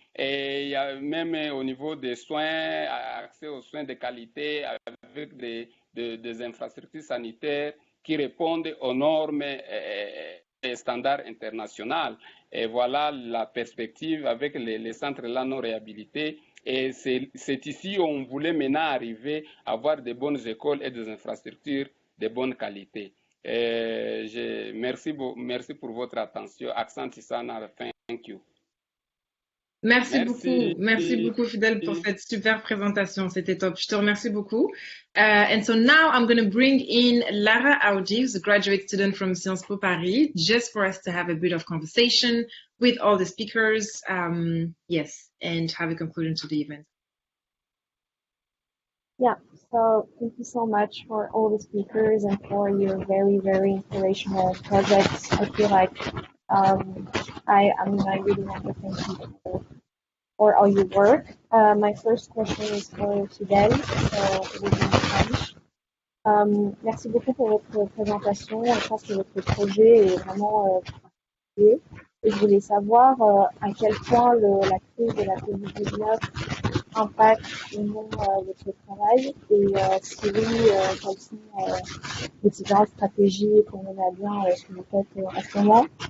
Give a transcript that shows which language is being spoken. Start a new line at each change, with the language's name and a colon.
French: Et il y a même au niveau des soins, accès aux soins de qualité avec des infrastructures sanitaires qui répondent aux normes et standards internationaux. Et voilà la perspective avec les centres là non réhabilités. Et c'est ici où on voulait maintenant arriver à avoir de bonnes écoles et des infrastructures de bonne qualité. Merci pour votre attention.
English: Accent Tissana, thank you.
French: Merci beaucoup, Fidèle, pour cette super présentation. C'était top. Je te remercie beaucoup.
English: And so now I'm going to bring in Lara Aoudi, who's a graduate student from Sciences Po Paris, just for us to have a bit of conversation with all the speakers. Yes, and have a conclusion to the event. Yeah, so thank you so much for all the speakers and for your very, very inspirational projects. I feel like I really want to thank you for all your work. My first question is for Fidèle, so it will be in French.
French: Merci beaucoup pour votre présentation. Je pense que votre projet est vraiment particulier. Et je voulais savoir à quel point la crise de la COVID-19 impacte ou non votre travail et si oui, quelles sont les différentes stratégies qu'on mène à bien ce que vous faites en ce moment.